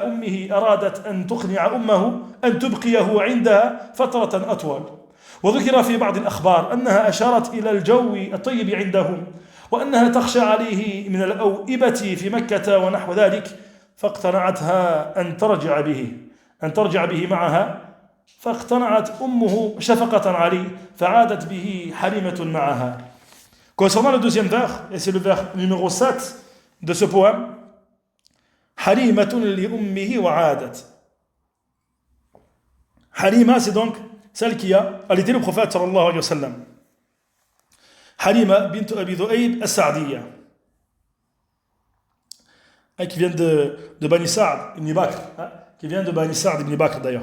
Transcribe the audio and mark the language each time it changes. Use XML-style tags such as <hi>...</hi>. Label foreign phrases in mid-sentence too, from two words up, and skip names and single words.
<ar>أمه أرادت أن تقنع أمه أن تبقيه عندها فترة أطول وذكر في بعض الأخبار أنها أشارت إلى الجو الطيب عندهم وأنها تخشى عليه من الأوئبة في مكة ونحو ذلك فاقتنعتها أن ترجع به معها فاقتنعت أمه شفقة عليه فعادت به حليمة معها.</ar> <fr>Concernant le deuxième vers, et c'est le vers numéro 7 de ce poème,</fr> <ar>حليمة لأمه وعادت.</ar> <fr>Halima, c'est donc celle qui a allaité le prophète</fr> <ar>صلى الله عليه وسلم.</ar> <fr>Halima bint Abi Dhu'ayb as-Sa'diyya, qui vient de Bani Sa'd ibn Bakr, qui vient de Bani Sa'd ibn Bakr d'ailleurs.</fr>